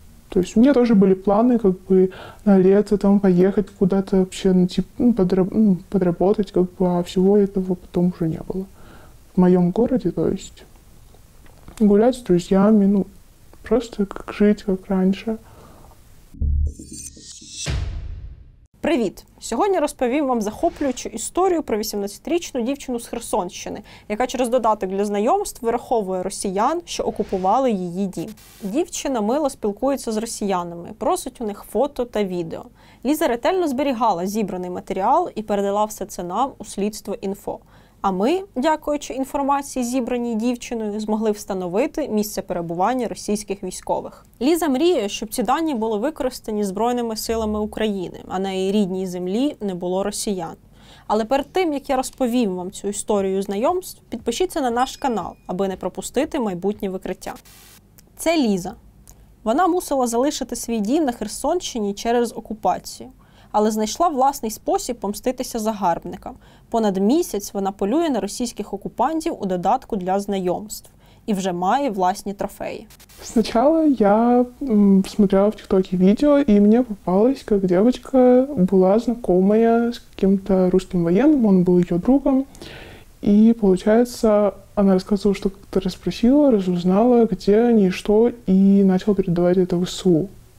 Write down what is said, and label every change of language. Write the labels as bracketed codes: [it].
[ru] То есть у меня тоже были планы, как бы на лето там поехать куда-то вообще, подработать, как бы, а всего этого потом уже не было. В моем городе, то есть гулять с друзьями, просто как жить, как раньше. [uk] Привіт! Сьогодні розповім вам захоплюючу історію про 18-річну дівчину з Херсонщини, яка через додаток для знайомств вираховує росіян, що окупували її дім. Дівчина мило спілкується з росіянами, просить у них фото та відео. Ліза ретельно зберігала зібраний матеріал і передала все це нам у Слідство.Інфо. А ми, дякуючи інформації, зібраній дівчиною, змогли встановити місце перебування російських військових. Ліза мріє, щоб ці дані були використані Збройними силами України, а на її рідній землі не було росіян. Але перед тим, як я розповім вам цю історію знайомств, підпишіться на наш канал, аби не пропустити майбутнє викриття. Це Ліза. Вона мусила залишити свій дім на Херсонщині через окупацію. Але знайшла власний спосіб помститися загарбникам. Понад місяць вона полює на російських окупантів у додатку для знайомств. И вже має власні трофеи. [ru] Сначала я смотрела в ТикТоке видео, и мне попалось, как девочка была знакомая с каким-то русским военным, он был ее другом. И, получается, она рассказывала, что как-то расспросила, разузнала, где они и что, и начала передавать это в ВСУ.